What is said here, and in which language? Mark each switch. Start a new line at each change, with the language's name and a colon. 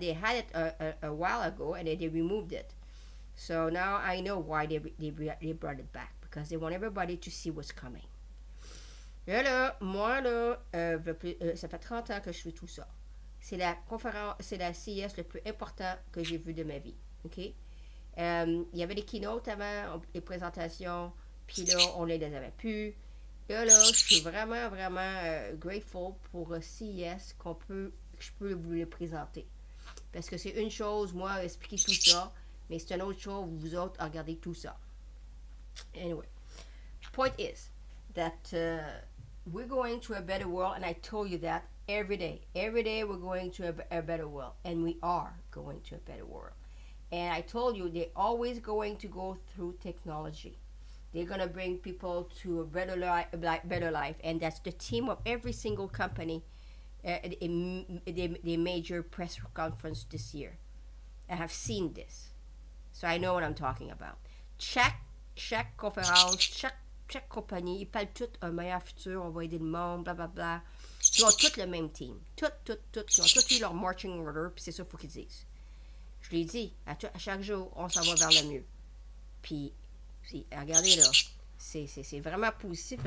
English: They had it a while ago, and they removed it. So now I know why they brought it back, because they want everybody to see what's coming.
French: Là, moi, là, ça fait 30 ans que je fais tout ça. C'est la conférence, c'est la CES le plus important que j'ai vu de ma vie. OK? Il y avait les keynotes avant, les présentations, puis là, on les avait plus. Là, je suis vraiment, vraiment grateful pour CES que je peux vous les présenter. Parce que c'est une chose, moi, expliquer tout ça, mais c'est une autre chose, vous autres, à regarder tout ça.
English: Anyway, point is that we're going to a better world, and I told you that every day. Every day we're going to a better world, and we are going to a better world. And I told you they're always going to go through technology. They're going to bring people to a better life, and that's the theme of every single company, the major press conference this year. I have seen this, so I know what I'm talking about.
French: Chaque conférence, chaque compagnie, ils parlent tous un meilleur futur, on va aider le monde, blablabla. Ils ont tous le même team. Ils ont tous eu leur marching order, puis c'est ça qu'il faut qu'ils disent. Je l'ai dit, à chaque jour, on s'en va vers le mieux. Puis regardez là, c'est vraiment positif.